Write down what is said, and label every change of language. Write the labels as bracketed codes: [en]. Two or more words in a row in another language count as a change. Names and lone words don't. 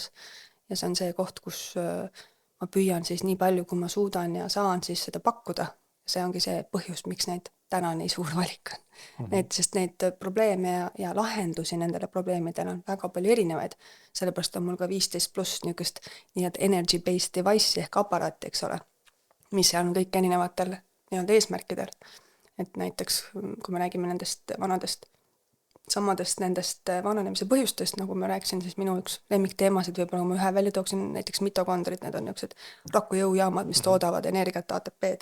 [et] Ja see on see koht, kus ma püüan siis nii palju, kui ma suudan ja saan siis seda pakkuda. See ongi see põhjus, miks neid täna nii suur valik on. Sest neid probleeme ja lahendusi nendele probleemidele on väga palju erinevaid. Sellepärast on mul ka 15 pluss niisugust nii-öelda [en] energy-based device [et] ehk aparaat, eks ole, mis on kõik erinevatel nii-öelda eesmärkidel. Et näiteks, kui me räägime nendest vanadest, samadest nendest vananemise põhjustest, nagu ma rääksin, siis minu üks lemmikteemasid võib-olla ma ühe välja tooksin, näiteks mitokondrid, need on niisugused rakujõujaamad, mis toodavad energiat ATP-d.